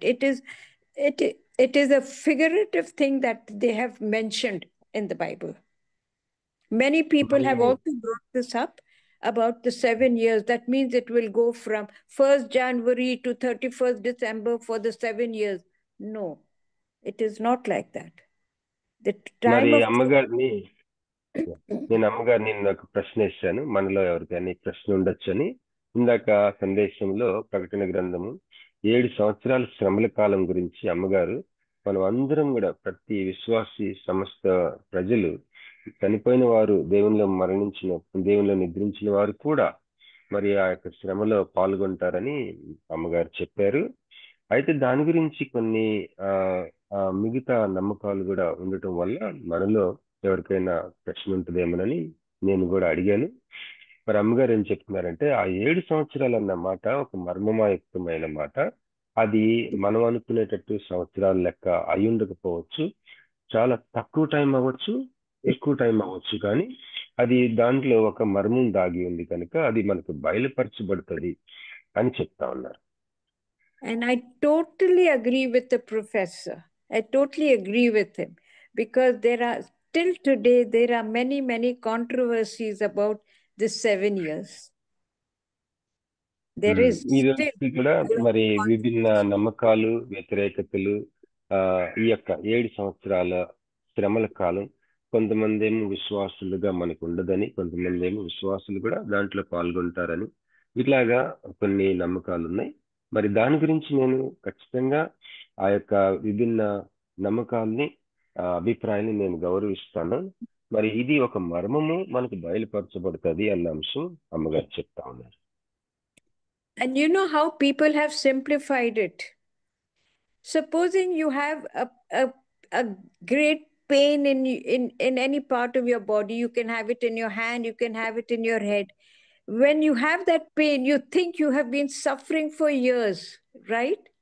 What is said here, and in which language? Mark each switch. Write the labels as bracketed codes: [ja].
[en] It is a figurative thing that they have mentioned in the Bible. Many people have also brought this up about the 7 years. That means it will go from 1st January to 31st December for the 7 years. No, it is not like that. The [te] మరి [en] time of [te] అమ్మగారిని నేను అమ్మగారిని నాకు ప్రశ్న ఇచ్చాను, మనలో ఎవరికైనా ఈ ప్రశ్న ఉండొచ్చని. ఇందాక సందేశంలో ప్రకటన గ్రంథము 7 సంవత్సరాల శ్రమల కాలం గురించి అమ్మగారు, మనం అందరం కూడా, ప్రతి విశ్వాసి, సమస్త ప్రజలు, చనిపోయిన వారు, దేవునిలో నిద్రించిన వారు కూడా మరి ఆ యొక్క శ్రమలో పాల్గొంటారని అమ్మగారు చెప్పారు. అయితే దాని గురించి కొన్ని మిగతా నమ్మకాలు కూడా ఉండటం వల్ల మనలో ఎవరికైనా ప్రశ్న ఉంటుందేమోనని నేను కూడా అడిగాను. మరి అమ్మగారు ఏం చెప్తున్నారంటే, ఆ 7 సంవత్సరాలు అన్న మాట ఒక మర్మమాయుక్తమైన మాట. అది మనం అనుకునేటట్టు సంవత్సరాల లెక్క అయి ఉండకపోవచ్చు, చాలా తక్కువ టైం అవ్వచ్చు, ఎక్కువ టైం అవ్వచ్చు, కానీ అది దాంట్లో ఒక మర్మం దాగి ఉంది కనుక అది మనకు బయలుపరచబడుతుంది అని చెప్తా ఉన్నారు. [en] And I totally agree with the professor. I totally agree with him, because till today, there are many, many controversies about the 7 years. There is [te] ఈ [en] still [te] రోజుకి కూడా మరి విభిన్న నమ్మకాలు, వ్యతిరేకతలు, ఈ యొక్క 7 సంవత్సరాల శ్రమల కాలం, కొంతమంది ఏమో విశ్వాసులుగా మనకు ఉండదని, కొంతమంది ఏమో విశ్వాసులు కూడా దాంట్లో పాల్గొంటారని, ఇట్లాగా కొన్ని నమ్మకాలు ఉన్నాయి. మరి దాని గురించి నేను ఖచ్చితంగా ఆ యొక్క విభిన్న నమ్మకాల్ని, అభిప్రాయాన్ని నేను గౌరవిస్తాను. మరి ఇది ఒక మర్మము మనకు బయలుపరచబడుతుంది అన్న అంశం అమ్మగారు చెప్తా ఉన్నారు. [en] And you know how people have simplified it. Supposing you have a great pain in any part of your body, you can have it in your hand, you can have it in your head. When you have that pain, you think you have been suffering for years, right?